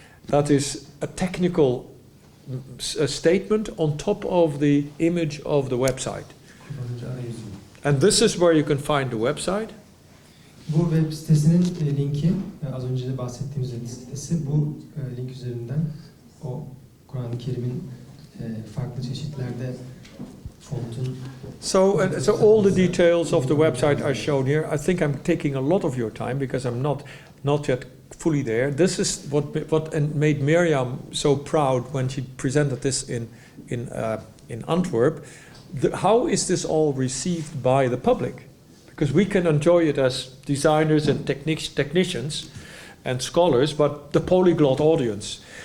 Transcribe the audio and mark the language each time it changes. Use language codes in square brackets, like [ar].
[en] That is a technical statement on top of the image of the website. [tr] Kullanıcı arayüzü. [en] And this is where you can find the website. [tr] Bu web sitesinin linki, az önce de bahsettiğimiz web sitesi, bu link üzerinden o Kur'an-ı Kerim'in farklı çeşitlerde fontun. [en] So all the details of the website are shown here. I think I'm taking a lot of your time because I'm not yet fully there. This is what made Miriam so proud when she presented this in Antwerp. How is this all received by the public? Because we can enjoy it as designers and technicians and scholars, but the polyglot audience.